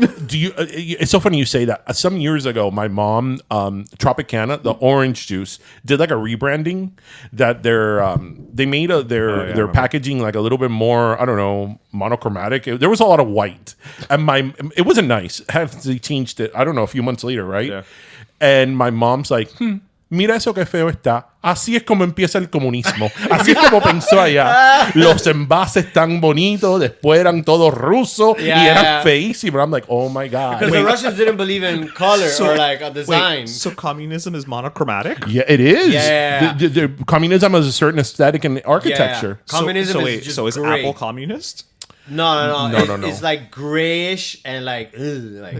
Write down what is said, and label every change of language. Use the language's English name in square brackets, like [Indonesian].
[English] It's so funny you say that. Some years ago, my mom, Tropicana, the orange juice, did like a rebranding. That they made their packaging like a little bit more, I don't know, monochromatic. There was a lot of white, and it wasn't nice. They changed it. I don't know, a few months later, right? Yeah. And my mom's like, [Spanish] mira eso que feo está. Así es como empieza el comunismo. Así es como pensó allá. Los envases tan bonitos, después eran todos rusos y eran feísimos. [English] I'm like, oh my God. Because the Russians didn't believe in color or like a design. Wait, so communism is monochromatic? Yeah, it is. Yeah. The communism has a certain aesthetic and architecture. Communism is just is gray. Apple communist? No. No. It's like grayish and like, like